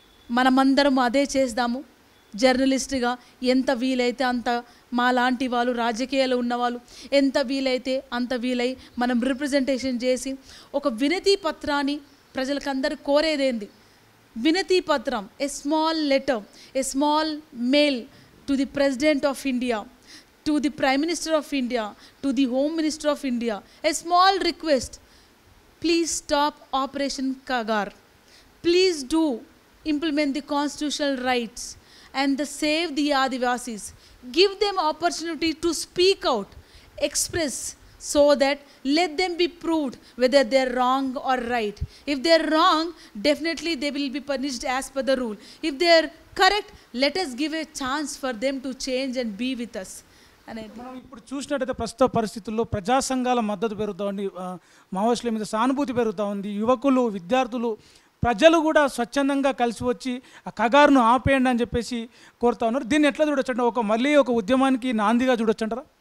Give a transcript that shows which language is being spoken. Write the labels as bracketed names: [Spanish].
[Telugu] మనమందరం అదే చేద్దాము. జర్నలిస్ట్గా ఎంత వీలైతే అంత మా లాంటి వాళ్ళు, రాజకీయాలు ఉన్నవాళ్ళు ఎంత వీలైతే అంత వీలై మనం రిప్రజెంటేషన్ చేసి ఒక వినతి పత్రాన్ని ప్రజలకందరూ కోరేదేంది, వినతి పత్రం, [English] A small letter, a small mail to the president of India, to the prime minister of India, to the home minister of India, a small request. Please stop Operation Kagar. Please do implement the constitutional rights and save the Adivasis. Give them opportunity to speak out, express, so that let them be proved whether they are wrong or right. If they are wrong, definitely they will be punished as per the rule. If they are correct, let us give a chance for them to change and be with us. [Telugu] మనం ఇప్పుడు చూసినట్టయితే ప్రస్తుత పరిస్థితుల్లో ప్రజా సంఘాల మద్దతు పెరుగుతూ ఉంది, మావోయిస్టుల మీద సానుభూతి పెరుగుతూ ఉంది, యువకులు, విద్యార్థులు, ప్రజలు కూడా స్వచ్ఛందంగా కలిసి వచ్చి ఆ కగారును ఆపేయండి అని చెప్పేసి కోరుతా ఉన్నారు. దీన్ని ఎట్లా చూడొచ్చంటే మళ్ళీ ఒక ఉద్యమానికి నాందిగా చూడొచ్చంటారా?